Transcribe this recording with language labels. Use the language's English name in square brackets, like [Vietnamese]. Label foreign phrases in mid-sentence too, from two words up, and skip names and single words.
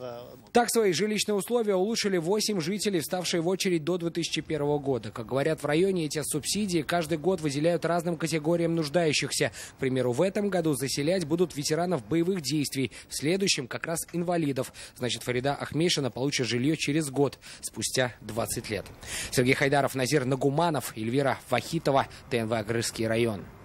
[Russian] Так свои жилищные условия улучшили 8 жителей, вставшие в очередь до 2001 года. Как говорят в районе, эти субсидии каждый год выделяют разным категориям нуждающихся. К примеру, в этом году заселять будут ветеранов боевых действий, в следующем как раз инвалидов. Значит, Фарида Ахмедшина получит жилье через год, спустя 20 лет. Сергей Хайдаров, Назир Нагуманов, Эльвира Вахитова, ТНВ Агрызский район.